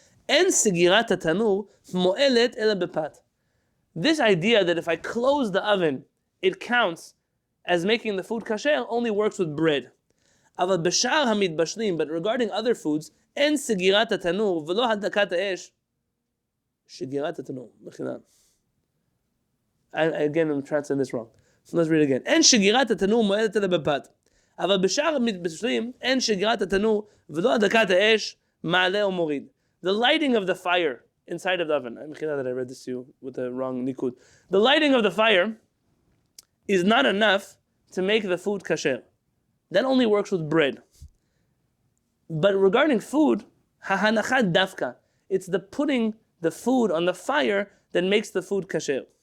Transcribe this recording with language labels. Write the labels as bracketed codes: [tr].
[he] En sigirat tanur mo'elet ela bepat. [en] This idea that if I close the oven, it counts as making the food kasher only works with bread. But regarding other foods, [he] en sigirat tanur v'lo hadakat ha'esh. Shigirat tanur. [en] Again, I'm translating this wrong. So let's read it again. [he] En shigirat tanur mo'elet ela bepat. אבל בשאר המתבשלים אין שגירת התנור ולא הדקת האש מעלה או מוריד. [en] The lighting of the fire inside of the oven. I'm sorry that I read this to you with the wrong nikud. The lighting of the fire is not enough to make the food kasher. That only works with bread. But regarding food, [he] hahanachat dafka, [en] it's the putting the food on the fire that makes the food kasher.